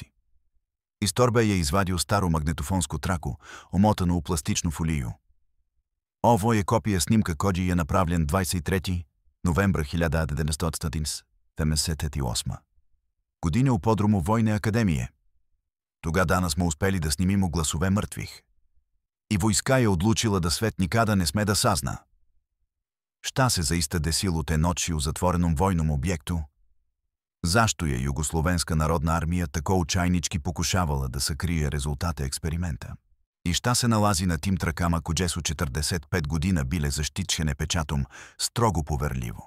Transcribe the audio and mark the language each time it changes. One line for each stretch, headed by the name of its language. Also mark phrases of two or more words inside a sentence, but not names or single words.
Serbian: Iz torbe je izvadio staru magnetofonsku traku, omotanu u plastičnu foliju. Ovo je kopija snimka koji je napravljen 23. novembra 1978. godine u podrumu Vojne akademije. Тога дана смо успели да снимимо гласове мъртвих. И войска je odlučila da svet nikada ne sme da sazna. Šta se zaista desilo te noći u zatvorenom vojnom objektu? Zašto je Jugoslovenska narodna armija tako učajnički pokušavala da sakrije rezultate eksperimenta? I šta se nalazi na tim trakama koje su 45 godina bile zaštićene pečatom strogo poverljivo?